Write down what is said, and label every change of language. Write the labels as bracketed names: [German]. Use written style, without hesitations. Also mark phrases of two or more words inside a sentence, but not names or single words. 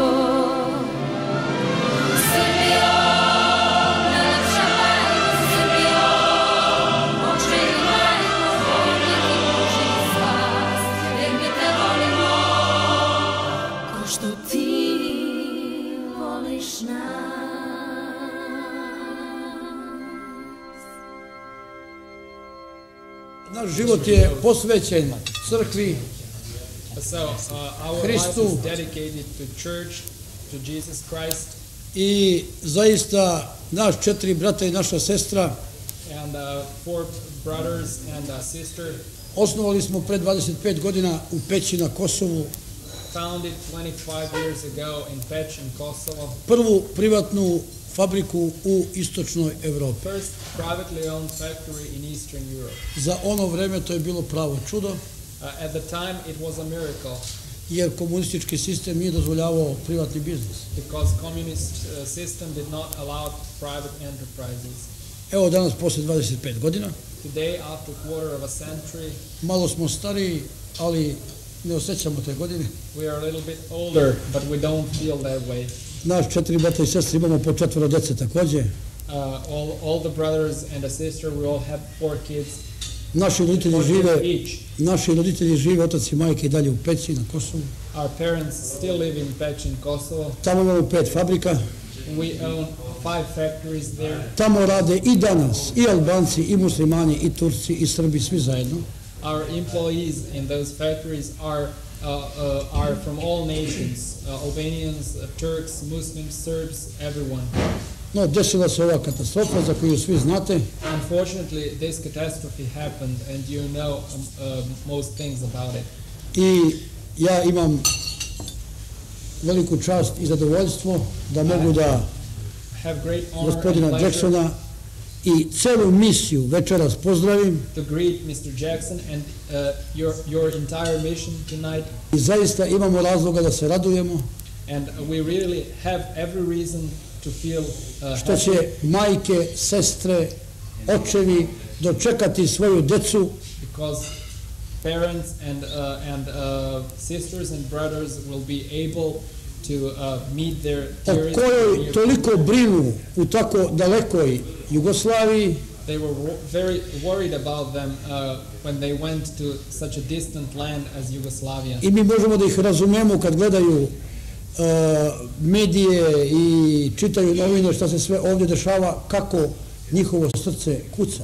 [Serbian] Srbijo, naša majko Srbijo, oče i majko, veliki Boži slast, jer mi te volimo, ko što ti voliš nas. Naš život je posvećen crkvi, [English] Our life [Serbian] Hristu, [English] is dedicated to church, to Jesus Christ, [Serbian] i zaista naš 4 brata i naša sestra [English] and 4 brothers and a sister [Serbian] osnovali smo pre 25 godina u Peći na Kosovu [English] founded 25 years ago in Peć in Kosovo, [Serbian] prvu privatnu fabriku u istočnoj Evropi. [English] first privately owned factory in Eastern Europe. [Serbian] Za ono vreme to je bilo pravo čudo, [English] At the time it was a miracle [Serbian] jer komunistički sistem nije dozvoljavao privatni biznis. [English] because communist system did not allow private enterprises. [Serbian] Evo danas posle 25 godina, [English] Today, after a quarter of a century, [Serbian] malo smo stariji, ali ne osjećamo te godine. [English] we are a little bit older, but we don't feel that way. [Serbian] Naš 4 brata i sestre imamo po 4 dece takođe. [English] All the brothers and a sister, we all have 4 kids. [Serbian] Naši roditelji [English] 4 [Serbian] žive, [English] kids each. [Serbian] otac i majke i dalje u Peći na Kosovu. [English] Our parents still live in Peć in Kosovo. [Serbian] Tamo imamo 5 fabrika. [English] We own 5 factories there. [Serbian] Tamo rade i danas i Albanci, i muslimani, i Turci, i Srbi, svi zajedno. [English] Our employees in those factories are from all nations, Albanians, Turks, Muslims, Serbs, everyone. [Serbian] No, desila se ova katastrofa za koju svi znate. [English] Unfortunately, this catastrophe happened and you know most things about it. [Serbian] I ja imam veliku čast i zadovoljstvo da mogu da [English] Have great honor [Serbian] gospodina [English] and pleasure [Serbian] Jacksona i celu misiju večeras pozdravim. [English] to greet Mr. Jackson and your entire mission tonight. [Serbian] I zaista imamo razloga da se radujemo [English] And we really have every reason to feel [Serbian] što će majke, sestre, očevi dočekati svoju decu [English] because parents and sisters and brothers will be able to meet their [Serbian] o [English] dearest [Serbian] kojoj [English] near. [Serbian] toliko brinu u tako dalekoj Jugoslaviji. [English] They were very worried about them when they went to such a distant land as Yugoslavia. [Serbian] I mi možemo da ih razumemo kad gledaju medije i čitaju novine šta se sve ovdje dešava, kako njihovo srce kuca.